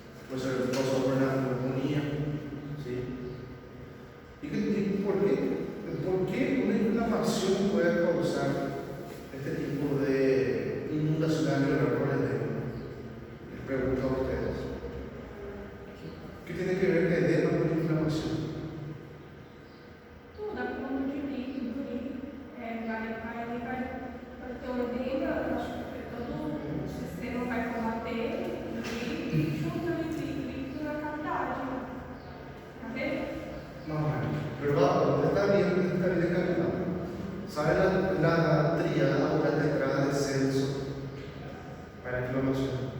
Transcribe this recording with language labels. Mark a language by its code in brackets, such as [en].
[es] Pues el causado por la neumonía, ¿sí? ¿Y por qué? ¿Por qué una inflamación puede causar este tipo de inundación alveolar por edema? Les pregunto a ustedes. ¿Qué tiene que ver el edema con inflamación? [pt] Tudo, a forma de líquido, vai ter um edema, todo o sistema vai combater e junta o líquido na cavidade. Tá vendo? [es] Pero está bien encaminado. ¿Sabe la tríada o la tetrada de Celso para la inflamación?